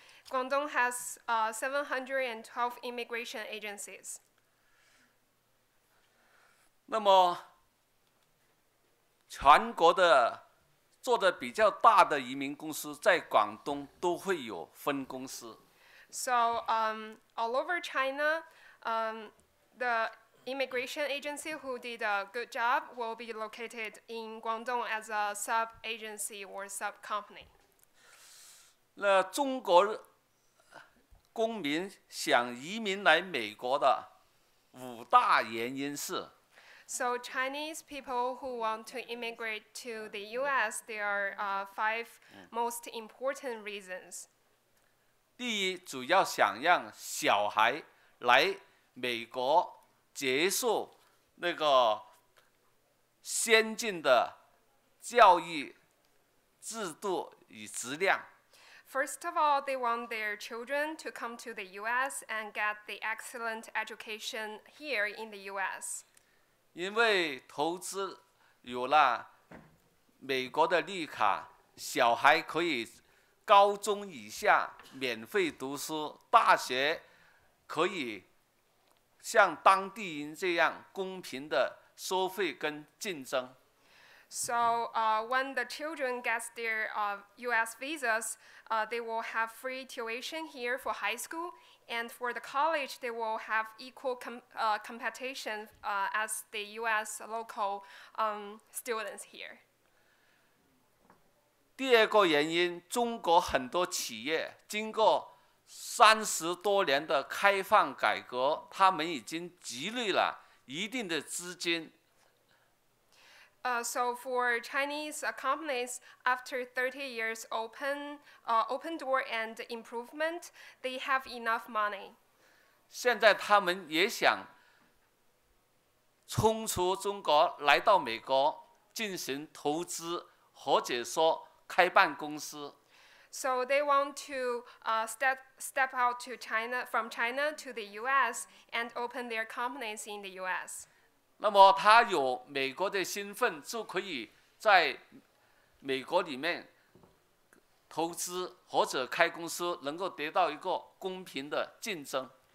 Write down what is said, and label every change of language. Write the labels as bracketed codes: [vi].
[en] Guangdong has 712 immigration agencies. [zh] 那么，全国的做的比较大的移民公司在广东都会有分公司。 [en] So all over China, the immigration agency who did a good job will be located in Guangdong as a sub-agency or sub-company. [zh] 那中国公民想移民来美国的5大原因是。 [en] So Chinese people who want to immigrate to the U.S., there are 5 most important reasons. [zh] 第一，主要想让小孩来美国接受那个先进的教育制度与质量。 [en] First of all, they want their children to come to the U.S. and get the excellent education here in the U.S. [zh] 因为投资有了美国的绿卡，小孩可以高中以下免费读书，大学可以像当地人这样公平的收费跟竞争。 [en] So when the children get their U.S. visas, they will have free tuition here for high school, and for the college, they will have equal competition as the U.S. local students here. [zh] 第二个原因，中国很多企业经过30多年的开放改革，他们已经积累了一定的资金。 [en] So for Chinese companies, after 30 years open door and improvement, they have enough money. [zh] 现在他们也想冲出中国，来到美国进行投资，或者说开办公司。 [en] So they want to step out to China, from China to the U.S. and open their companies in the U.S. [zh] 那么他有美国的身份，就可以在美国里面投资或者开公司，能够得到一个公平的竞争。